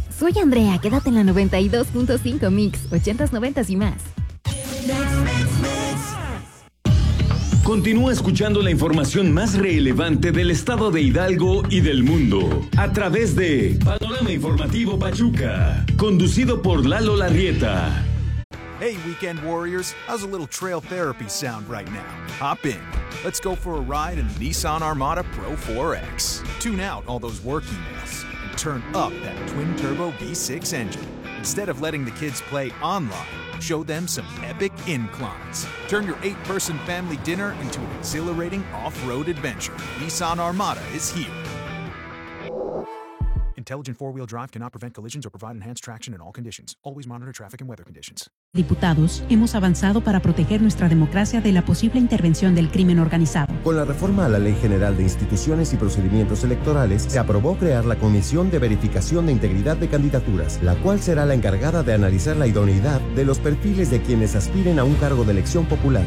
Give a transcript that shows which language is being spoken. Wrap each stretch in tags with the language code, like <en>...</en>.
<es>Soy Andrea, quédate en la 92.5 Mix, 80s, 90s y más. Continúa escuchando la información más relevante del estado de Hidalgo y del mundo a través de Panorama Informativo Pachuca, conducido por Lalo Larrieta.</es> <en>Hey, weekend warriors, how's a little trail therapy sound right now? Hop in. Let's go for a ride in the Nissan Armada Pro 4X. Tune out all those work emails and turn up that twin turbo V6 engine. Instead of letting the kids play online, show them some epic inclines. Turn your 8-person family dinner into an exhilarating off-road adventure. Nissan Armada is here. Intelligent four-wheel drive cannot prevent collisions or provide enhanced traction in all conditions. Always monitor traffic and weather conditions.</en> <es>Diputados, hemos avanzado para proteger nuestra democracia de la posible intervención del crimen organizado. Con la reforma a la Ley General de Instituciones y Procedimientos Electorales, se aprobó crear la Comisión de Verificación de Integridad de Candidaturas, la cual será la encargada de analizar la idoneidad de los perfiles de quienes aspiren a un cargo de elección popular.</es>